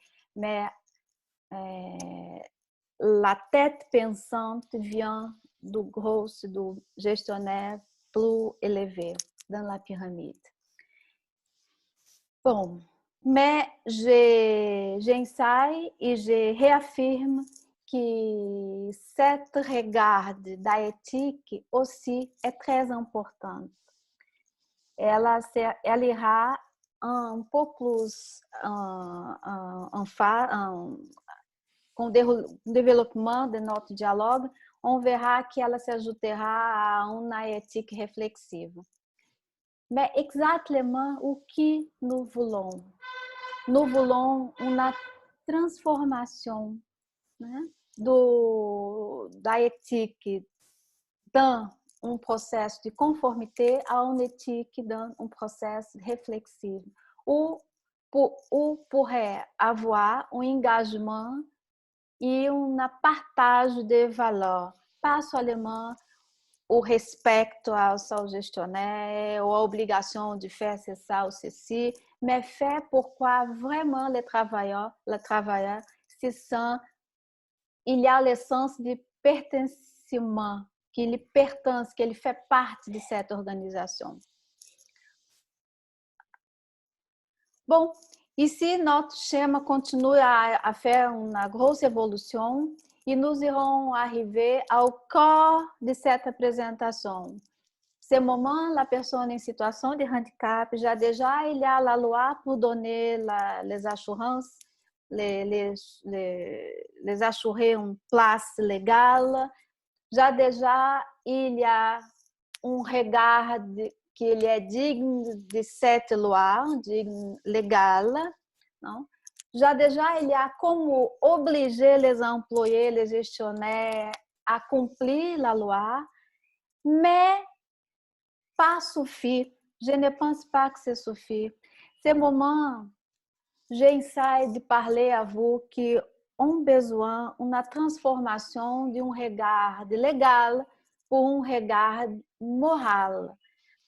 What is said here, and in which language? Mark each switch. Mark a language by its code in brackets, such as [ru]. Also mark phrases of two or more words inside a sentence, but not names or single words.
[fr] Mais la tête pensante vient du gestionnaire plus élevé dans la pyramide. Bom, mais j'ensaie et je réaffirme que cette regard da éthique aussi est très importante. [pt] Ela ira um pouco plus com o [fr] développement de notre dialogue, on verra que [pt] ela se ajoutera a uma éthique reflexiva. [fr] Mais exactement [pt] o que [fr] nous voulons? Nous voulons [pt] uma transformação, né, da [fr] éthique dans [pt] um processo [fr] de conformité à une éthique dans [pt] um processo reflexivo. [fr] Ou pourrait avoir um engagement e uma partage de valeurs, pas seulement [pt] o respeito ao seu [fr] gestionnaire ou [pt] a obrigação [fr] de faire ça ou ceci, mais fait pourquoi vraiment le travailleur se sent, il y a le sens de [pt] pertencimento, que ele pertence, que ele [fr] fait parte de cette organisation. Bom, ici notre schéma continue à faire une grosse évolution e nous irons arriver au cœur de cette présentation. Ce moment, la personne en situation de handicap, déjà il y a la loi pour donner les assurances, les assurer une place légale. Déjà il y a un regard que [pt] ele é [fr] digne de cette loi, digne légale, não? Déjà, il y a como obliger les employés, les gestionnaires à accomplir la loi, mais pas suffit. Je ne pense pas que c'est suffit. Ce moment, j'essaie de parler à vous que ont besoin d'une transformation de um regard légal pour um regard moral.